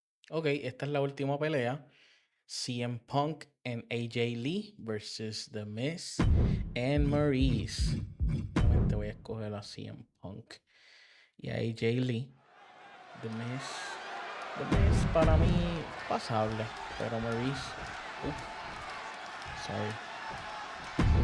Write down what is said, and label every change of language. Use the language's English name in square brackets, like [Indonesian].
[Spanish] Ok, esta es la última pelea. [English] CM Punk and AJ Lee versus The Miz and Maurice. [Spanish] Obviamente voy a escoger a CM Punk y a AJ Lee. The Miz para mí pasable, pero Maurice, sorry.